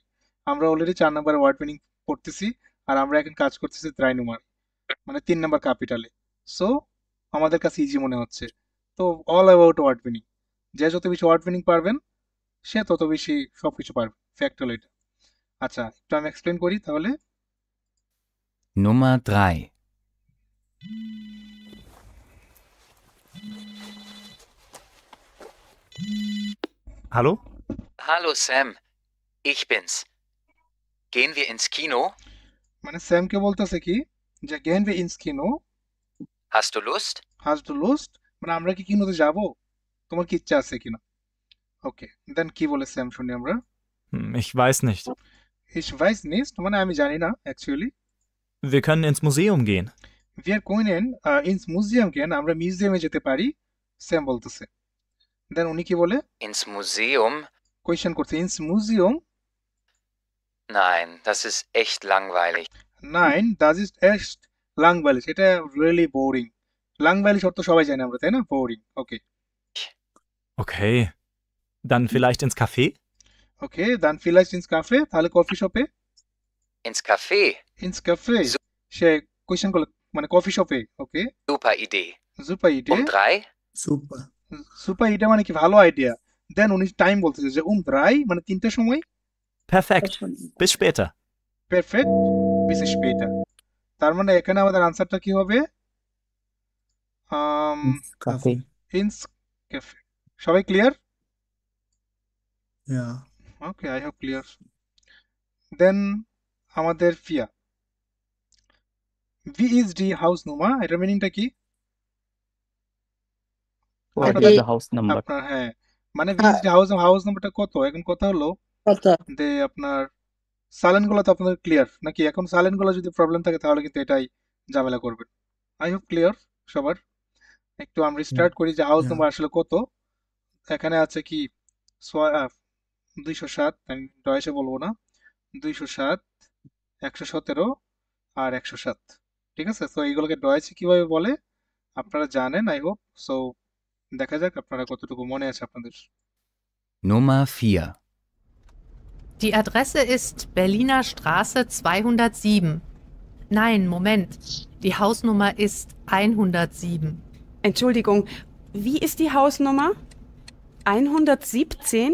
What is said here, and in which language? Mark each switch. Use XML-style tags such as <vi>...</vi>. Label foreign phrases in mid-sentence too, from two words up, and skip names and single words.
<bn>আমরা অলরেডি 4 নাম্বার</bn> <en>word meaning</en> <bn>পড়তেছি, আর আমরা এখন কাজ করতেছি 3 নম্বর, মানে 3 নাম্বার ক্যাপিটালে। সো আমাদের কাছে ইজি মনে হচ্ছে। তো</bn> <en>all about word meaning,</en> <bn>যে যত বেশি</bn> <en>word meaning</en> <bn>পারবেন সে তত বেশি সবকিছু পারবে। ফ্যাক্ট হলো এটা। আচ্ছা, একটু আমি এক্সপ্লেন করি তাহলে।</bn> <de>Nummer 3. Hallo? Hallo Sam, ich bin's. Gehen wir ins Kino?</de> <bn>মানে স্যামকে বলতেছে কি যে</bn> <de>Gehen wir ins Kino, Hast du Lust? Hast du Lust,</de> <bn>মানে আমরা কি কিনোতে যাব, তোমার কি ইচ্ছা আছে কিনা? ওকে, দেন কি বলে স্যাম শুনি আমরা।</bn> <de>Ich weiß nicht. Ich weiß nicht,</de> <bn>মানে আমি জানি না অ্যাকচুয়ালি।</bn> <de>Wir können ins Museum gehen. Wir können ins Museum gehen,</de> <bn>আমরা মিউজিয়ামে যেতে পারি, সেম বলতেছে। দেন উনি কি বলে?</bn> <de>Ins Museum?</de> <bn>কোয়েশ্চেন করছে,</bn> <de>Ins Museum? Nein, das ist echt langweilig. Nein, das ist echt langweilig.</de> <bn>এটা</bn> <en>really boring.</en> <bn>Langweilig অর্থ সবাই জানে আমরা, তাই না? Boring. ওকে।</bn> <de>Okay. Dann vielleicht ins Café? ওকে, dann vielleicht ins Café,</de> <bn>তাহলে কফি শপে?</bn> <de>Ins Café? Ins Café।</de> <bn>সে কোয়েশ্চেন করলো মানে কফি শপে, ওকে?</bn> <de>Super Idee. Super Idee? 3? Super. Super Idee</de> <bn>মানে কি ভালো আইডিয়া। দেন উনি টাইম বলতেছে যে 3 মানে 3টার সময়।</bn> <de>Perfekt. Bis später. Perfekt. Bis später.</de> <bn>তার মানে এখানে আমাদের আনসারটা কি হবে?</bn> <de>Kaffee. Ins Café.</de> <bn>সবাই ক্লিয়ার?</bn> <de>Ja.</de> <bn>ওকে,</bn> <en>I hope</en> <bn>ক্লিয়ার। দেন আমাদের ফিয়া,</bn> <de>Wie ist die Haus Nummer,</de> <bn>এটার মিনিংটা কি?</bn> <en>What</en> <bn>আপনাদের-</bn> <en>is the house number?</en> <bn>আপনার হ্যাঁ, মানে</bn> <de>Wie ist die</de> <bn>হাউস নাম্বারটা কত? এখন কথা হলো কত? যে আপনার সাইলেন্ট গুলো তো আপনাদের ক্লিয়ার নাকি? এখন সাইলেন্ট গুলো যদি প্রবলেম থাকে তাহলে কিন্তু এটাই ঝামেলা করবে।</bn> <en>I hope</en> <bn>ক্লিয়ার সবার। একটু আমরা স্টার্ট করি যে হাউস</bn> <en>Yeah.</en> <bn>নাম্বার আসলে কত। এখানে আছে কি 207, আমি ডয়েসে বলবো না, 207, 117 আর 107, ঠিক আছে? তো এইগুলোকে ডয়েসে কিভাবে বলে আপনারা জানেন</bn> <en>I hope.</en> <bn>সো দেখা যাক আপনারা কতটুকু মনে আছে আপনাদের।</bn> <de>Nummer 4. Die Adresse ist Berliner Straße 207. Nein, Moment. Die Hausnummer ist 107. Entschuldigung, wie ist die Hausnummer? 117?</de>